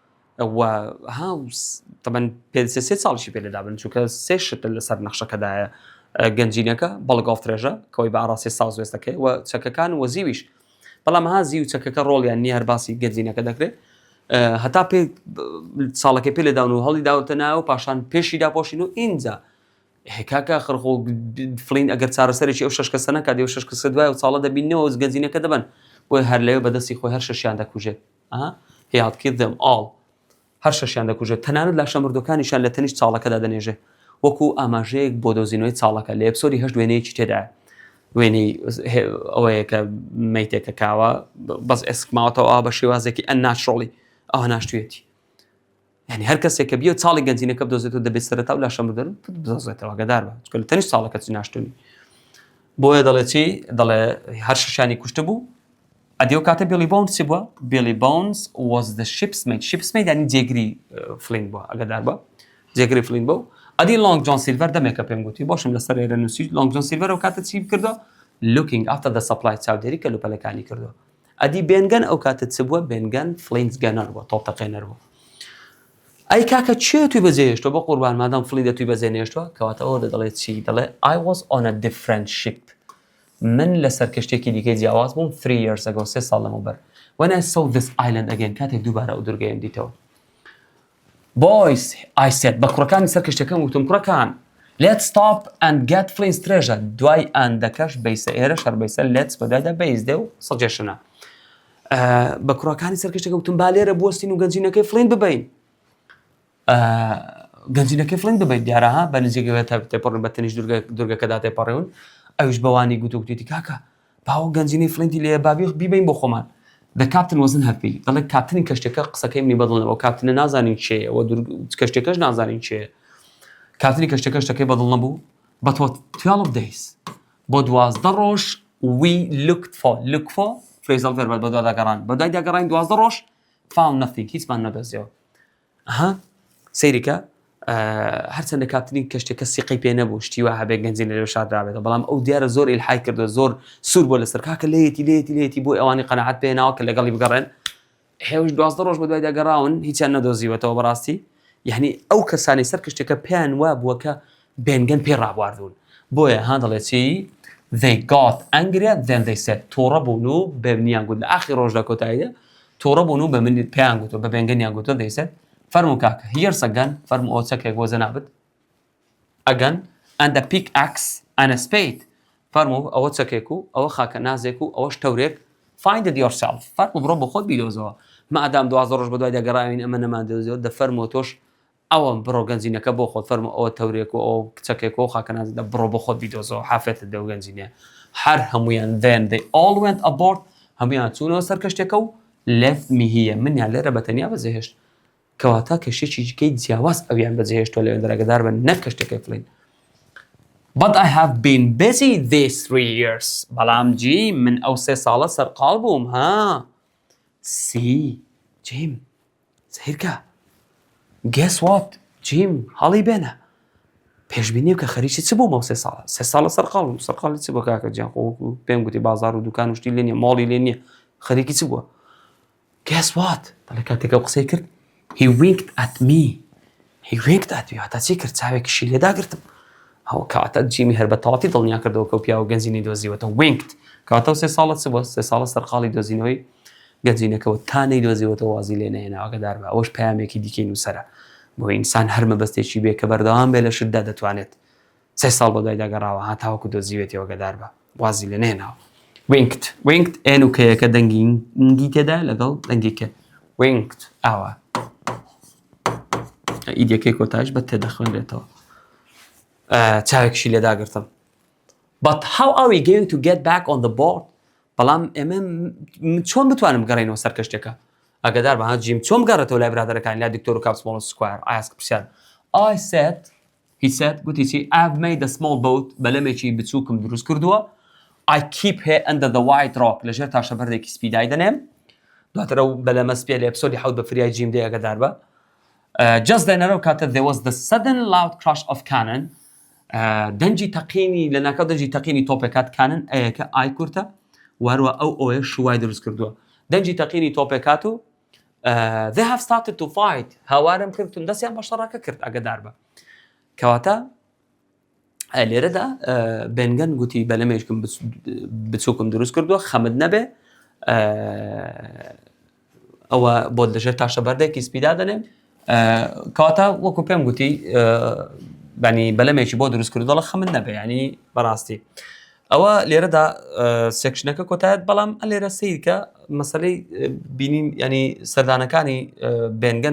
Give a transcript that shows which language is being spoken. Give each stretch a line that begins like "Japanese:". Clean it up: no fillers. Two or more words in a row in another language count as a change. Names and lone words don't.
Central Kurdish: تەبەن پێ سێ ساڵیشی پێ لێدابن چونکە سێ شت لەسەر نەخشەکەدایە گەنجینەکە بەڵگاو فرێژە کەوەی بە ئاڕاستی ساز وێستەکەی و چەکەکان و زیویش بەڵام زی و چەکەکە ڕۆڵیان نیە هەر باسی گەنجینەکە دەکرێت هەتا پێ ساڵەکەی پێ لێداون و هەڵی داوتە ناو پاشان پێشی داپۆشین و ئینجا کاکە خڕخۆ فلین ئەگەر چارەسەرێکی ئەو شەش کەسە نەکات و شەش کەسە دوای و چاڵە دەبینەوە گەنجینەکە دەبن بۆی هەر لەوێ بەدەستی خۆی هەر شەشیان دەکوژێت
English: he had killed them all
Central Kurdish: هەر شەشیان دەکوژێت تەنانەت لاشە مردوەکانیشان لە تەنیشت چاڵەکەدا دەنێژێ وەکو ئاماژەیەک بۆ دۆزینەوەی چاڵەکە لە ئەپسۆدی هەشت دوێنەیەکی تێدایە وێنەی ئەوەیە کە مەیتێکە کاوە بەس ئێسکماوەتەوە ئا بە شێوازێکی ئەنناچڕۆڵی ئەوە ناشتوێتی یعنی هەر کەسێک کە بیە چاڵی گەنجینەکە بدۆزێتەوە دەبێت سەرەتا و لاشە بدەن بدۆزێتەوە ئاگادار بە چونکە لە تەنیش ساڵەکە چی ناشتوونی بۆیە دەڵێ چی دەڵێ هەر شەشانی کوشتە بوو ئەدی ئەو کاتە بیلی بۆنس چی بووە بیلی بۆنس
English: was the ship's mate
Central Kurdish: ینی جێگری فلین بووە ئاگادار بە جێگری فلین بوو ئەدی لۆنگ جۆن سیلڤەر دەمێکە پێم گوتی باشم لەسەر ئێرە نووسی لۆنگ جۆن سیلڤەر ئەو کاتە چی کردەوە
English: looking after the supply
Central Kurdish: چاودێری کەلوپەلەکانی کردەوە ئەدی بێنگەن ئەو کاتە چ بووە بێنگەن فلینز گەنەر بووە تۆپتەقێنەر بوو ئەی کاکە چێ توی بەجێهێشتۆ بە قوربان مادام فلی دەتوی بەجێنێشتووە کەواتە ئەوە دەڵێت چی دەڵێ
English: I was on a different ship
Central Kurdish: من لەسەر کەشتێکی دیکەی جیاواز بووم
English: 3 years ago
Central Kurdish: 3 ساڵ لەمەوبەر
English: when I saw this island again
Central Kurdish: کاتێک دووبارە ئەو دورگەیەم دیتەوە
English: boys I said
Central Kurdish: بە کوڕەکانی سەر کەشتەکەم وتم کوڕەکان
English: let's stop and get Flint's treasure
Central Kurdish: دوای ئەندەکەش بەیسە ئێرە شەر بەیسە let's بەدایدا بەیس دێ و سەجێشنە بە کوڕەکانی سەر کەشتەکە وتم با لێرە بوەستین و گەنجینەکەی فلین ببین گەنجینەکەی فلین ببین دیارەها بە نزیکەوە تێپەڕن بە تەنیش دورگەکەدا تێپەڕێون ئەوش بەوانی گوتوکتێتی کاکە باوە گەنجینەی فلینتی لێ بابی بیبین بۆ خۆمان
English: the captain wasn't happy
Central Kurdish: دەڵێ کاپتنی کەشتەکە قسەکەی منی بەدڵنەوە کاپتنە نازانین چێە ئەوە کەشتەکەش نازانین چێە کاپتنی کەشتەکە شتەکەی بەدڵ نەبوو
English: but what 12 days
Central Kurdish: بۆ 12 ڕۆژ
English: we look for phrasal verb
Central Kurdish: بە دوای داگەڕان بە دوای داگەڕین 12 ڕۆژ
English: found nothing
Central Kurdish: هیچمان نەدۆزیەوە سەیریکە هەرچەندە کاپتنی کەشتێکە سیقی پێ نەبوو شتی وا هەبێ گەنجین لەوێ شادرابێتەوە بەڵام ئەو دیارە زۆر ئیلحای کردو زۆر سوور بۆ لەسەر کاکە لێتی بۆ ئەوانی قەنەعەت پێناوە کە لەگەڵی بگەڕێن هێوش 12 ڕۆژ بە دوای داگەڕاون هیچیان نەدۆزیوەتەوە بەڕاستی یعنی ئەو کەسانی سەر کەشتێکە پێیان وا بووە کە بێنگەن پێ ڕابواردون بۆیە هەندڵێت چی
English: they got angry then they said
Central Kurdish: تۆڕە بوون و بێنیان گوت لە ئاخری ڕۆژ لە کۆتاییدا تۆڕە بوون و بە من پێیان گوتەوە بە بێنگەنیان گوتەوە
English: they said
Central Kurdish: فەرموو کاکە
English: here's a gun
Central Kurdish: فەرموو ئەو چەکێک بۆ زەنابت
English: a gun and a pickaxe and a spade
Central Kurdish: فەرموو ئەوە چەکێک و ئەوە خاکە نازێک و ئەوەش تەورێک find
English: it yourself
Central Kurdish: فەرموو بڕۆ بە خۆت بیدۆزەوە مادام 12 ڕۆژ بە دوای داگەڕاوین ئەمە نەمان دۆزیەوە دەفەرمووە تۆش ئەوە بڕۆ گەنجینەکە بۆ خۆت فەرموو ئەوە تەورێک و ئەو چەکێک و خاکە نازێک بڕۆ بە خۆت بیدۆزەوە حافێتت دە و گەنجینە هەر هەمویان
English: then they all went aboard
Central Kurdish: هەمویان چوونەوە سەر کەشتێکە و
English: left me here
Central Kurdish: منیان لێرە بەتەنیا بەجێهێشت کەواتە کەشتێکی جیاواز ئەویان بەجێهێشتووە لەوێن دەرەگەدار بن نەک کەشتێکی فلین
English: but I have been busy these 3 years
Central Kurdish: بەڵام جی من ئەو 3 ساڵە سەرقاڵ بووم see جیم سیرکە
English: guess what
Central Kurdish: جیم هەڵی بێنە پێشبینی کە خەریکی چ بوومە 3 ساڵە 3 ساڵە سەرقاڵ بووم سەرقاڵی چ بۆ کاکە جیان پێم گوتی بازار و دوکان و شتی لێ نییە ماڵی لێ نییە خەریکی چ بووە
English: guess what
Central Kurdish: دەڵێ کاتێکە قسەی کرد
English: he winked at me
Central Kurdish: هەتا چی کرد چاوێکیشی لێداگرتم ئەو کاتە جیمی هەر بە تەواتی دڵنیا کردەوە کە پیاوە گەنجینی دۆزیوەتە winked کاتە 3 ساڵە چ بووە 3 ساڵە سەرقاڵی دۆزینەوەی گەنجینەکەەوە تا نەیدۆزیوەتە وازی لێ نەهێنا ئاگادار بە ئەوەش پەیامێکی دیکەی نووسەرە بۆ ئینسان هەر مەبەستێکی بێ کە بەردەوام بێ لە شتدا دەتوانێت 3 ساڵ بە دوای داگەڕاوە هاتاوەکو دۆزیوێتی ئەوگەدار بە وازی لێ نەهێناوە winked ئێن و کەیەکە دەنگی تێدا لەگەڵ دەنگیکە winked ئاوە ئیدەکەی کۆتاش بە تێدەخوێنرێتەوە چاوێکشی لێداگرتم
English: but how are we going to get back on the board
Central Kurdish: بەڵام ئێمە چۆن بتوانم بگەڕێنەوە سەر کەشتێکە ئاگادار بە جیم چۆن بگەڕێتەوە لای برادەرەکانی لای دکتۆر و کاپ سمۆڵ سکوار ئایسک پرسیار
English: he said
Central Kurdish: گوتی چی
English: I've made a small boat
Central Kurdish: بەلەمێکی بچووکم دروست کردووە
English: I keep her under the white rock
Central Kurdish: لەژێر تاشەبەردێکی سپیدای دەنێم دواتر ئەو بەلەمە سپێ لە ئەپسۆدی حەوت بە فریای جیم دێ ئاگادار بە
English: just then
Central Kurdish: ئەو کاتە
English: there was the sudden loud crash of cannon
Central Kurdish: دەنجی تەقینی لە ناکەو دەنجی تەقینی تۆپێکات کانن ئەیەکە ئای کورتە واروە ئەوە شووای دروست کردووە دەنجی تەقینی تۆپێکات و
English: they have started to fight
Central Kurdish: هاوارم کردتون دەستیان بە شەڕاکە کرد ئاگادار بە کەواتە لێرەدا بێنگەن گوتی بەلەمێشکم بچووکم دروست کردووە خەمت نەبێ ئەوە بۆ لەژێر تاشەبەردێکی سپیدا دەنێم کەواتە وەکو پێم گوتی بەنی بەلەمێکی بۆ دروست کردو دەڵە خەمت نەبێ ینی بەڕاستی ئەوە لێرەدا سێکشنەکە کۆتایەت بەڵام لێرە سیرکە مەسەلەی بینیم ینی سەردانەکانی بێنگەن